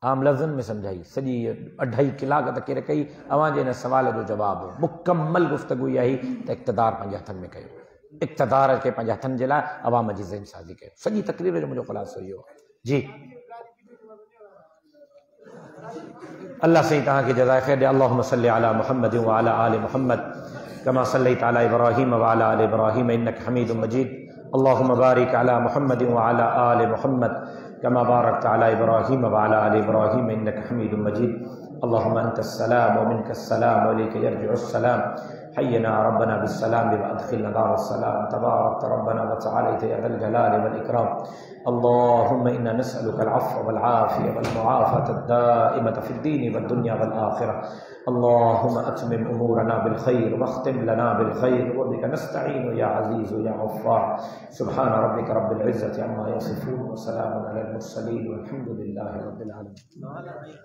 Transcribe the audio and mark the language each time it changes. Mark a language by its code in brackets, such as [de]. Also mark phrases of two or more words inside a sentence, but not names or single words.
[sd] आम लफ़्ज़नि में सम्झाई। सॼी 2.5 कलाक तक़रीर कई। अव्हां जे हिन सवाल जो जवाबु मुकम्मल गुफ़्तगू इहा ई त इक़्तिदार पंहिंजे हथनि में कयो, इक़्तिदार खे पंहिंजे हथनि जे लाइ अवाम जी ज़हनसाज़ी कयो। सॼी तक़रीर जो मुंहिंजो ख़ुलासो इहो आहे। जी अल्लाह सही तव्हांखे जज़ाए ख़ैर ॾे। [ar] اللهم صل على محمد وعلى آل محمد كما صليت على إبراهيم وعلى آل إبراهيم إنك حميد مجيد. اللهم بارك على محمد وعلى آل محمد كما باركت على إبراهيم وعلى آل إبراهيم إنك حميد مجيد. اللهم أنت السلام ومنك السلام وإليك يرجع السلام. حيّنا ربنا بالسلام وأدخلنا دار السلام. تباركت ربنا وتعاليت يا ذا الجلال والإكرام. اللهم إنا نسألك العفو والعافية والمعافاة الدائمة في الدين والدنيا والآخرة. اللهم أتمم أمورنا بالخير واختم لنا بالخير وبك نستعين يا عزيز يا غفار. سبحان ربك رب العزة عما يصفون وسلام على المرسلين والحمد لله رب العالمين.